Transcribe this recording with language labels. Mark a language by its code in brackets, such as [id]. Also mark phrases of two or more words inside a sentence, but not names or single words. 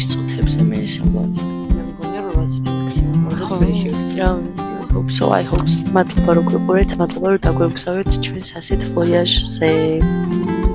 [ka] წუთებზე მე სამბანი მე მგონია რომ 800 მაქსიმუმ თბილისში რა [en] hope so I hope [ka] მადლობა რომ გვიყურეთ მადლობა რომ დაგვემგზავრეთ ჩვენს ასეთ ვოიაჟზე